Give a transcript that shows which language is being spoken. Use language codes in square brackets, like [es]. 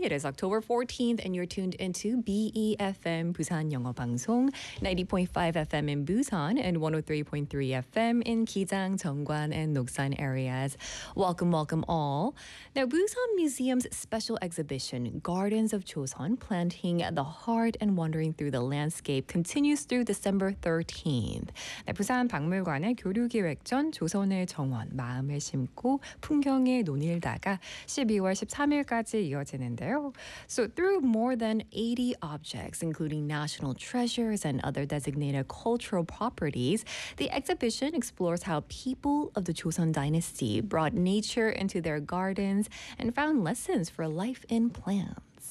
[en] It is October 14th and you're tuned into BEFM Busan Yeongo Bangsong, 90.5 FM in Busan and 103.3 FM in Gijang, Jeonggwan and Noksan areas. Welcome, welcome all. Now, Busan Museum's special exhibition, Gardens of Joseon, Planting the Heart and Wandering Through the Landscape, continues through December 13th. [ko] 네, 부산 박물관의 교류기획전 조선의 정원, 마음을 심고 풍경에 논일다가 12월 13일까지 이어지는데요. [en] So through more than 80 objects, including national treasures and other designated cultural properties, the exhibition explores how people of the Joseon Dynasty brought nature into their gardens and found lessons for life in plants.